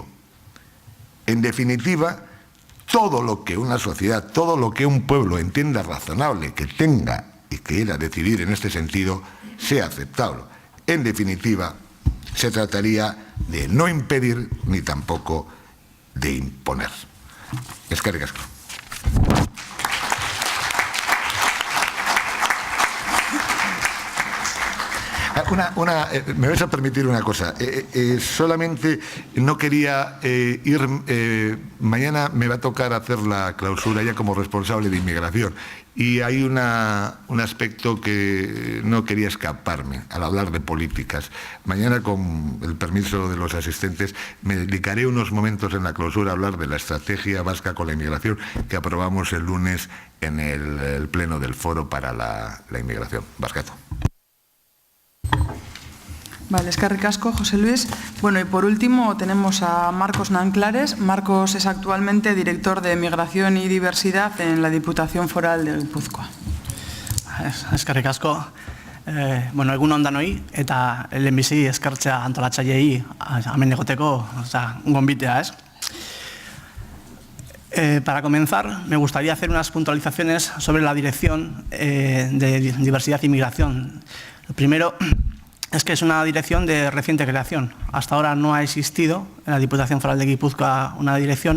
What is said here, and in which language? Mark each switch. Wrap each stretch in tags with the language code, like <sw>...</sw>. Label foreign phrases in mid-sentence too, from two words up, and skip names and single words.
<es>En definitiva, todo lo que una sociedad, todo lo que un pueblo entienda razonable que tenga y quiera decidir en este sentido, sea aceptable. En definitiva, se trataría de no impedir ni tampoco de imponer.</es> <eu>Eskerrik asko.</eu> <es>Me vais a permitir una cosa. Solamente no quería ir... mañana me va a tocar hacer la clausura ya como responsable de inmigración. Y hay un aspecto que no quería escaparme al hablar de políticas. Mañana, con el permiso de los asistentes, me dedicaré unos momentos en la clausura a hablar de la estrategia vasca con la inmigración que aprobamos el lunes en el pleno del Foro para la Inmigración.</es> <eu>Barkatu. Vale, eskerrik asko, José Luis.</eu> <es>Bueno, y por último tenemos a Marcos Nanclares. Marcos es actualmente director de Migración y Diversidad en la Diputación Foral de Guipúzcoa.</es> <eu>Eskerrik asko. Bueno, egun on danoi, eta lehenbizi eskertzea antolatzaileei hemen egoteko, gonbitea,</eu> <es>¿es? Para comenzar, me gustaría hacer unas puntualizaciones sobre la Dirección de Diversidad y Migración. Lo primero es que es una dirección de reciente creación. Hasta ahora no ha existido en la Diputación Foral de Guipúzcoa una dirección.</es>